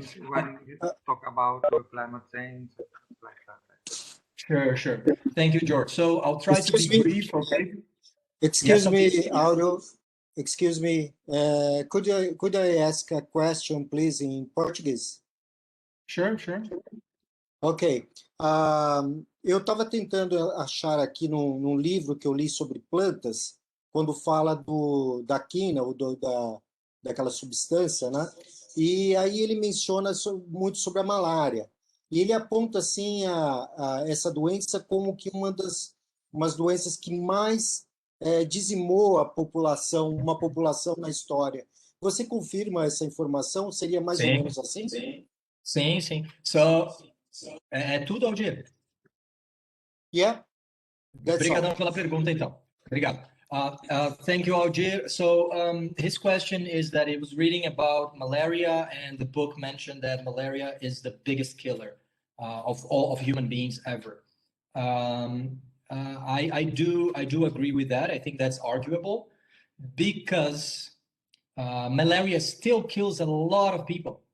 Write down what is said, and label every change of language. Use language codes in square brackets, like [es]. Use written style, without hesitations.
[en] Something when you talk about climate change, like that. Sure. Thank you, George. So I'll try to be brief, okay? Excuse Yes, me, Auro. Excuse me. Could I ask a question, please, in Portuguese? Sure. Ok. [pt] Eu estava tentando achar aqui num livro que eu li sobre plantas, quando fala da quina, ou daquela substância, né? E aí ele menciona muito sobre a malária. E ele aponta, assim, essa doença como que umas doenças que mais dizimou uma população na história. Você confirma essa informação? Seria mais ou menos assim? Sim. So, é tudo, Aldir? [en] Yeah. [pt] Obrigadão pela pergunta, então. [en] Obrigado. Thank you, Aldir. So his question is that he was reading about malaria, and the book mentioned that malaria is the biggest killer of all of human beings ever. I do agree with that. I think that's arguable because malaria still kills a lot of people.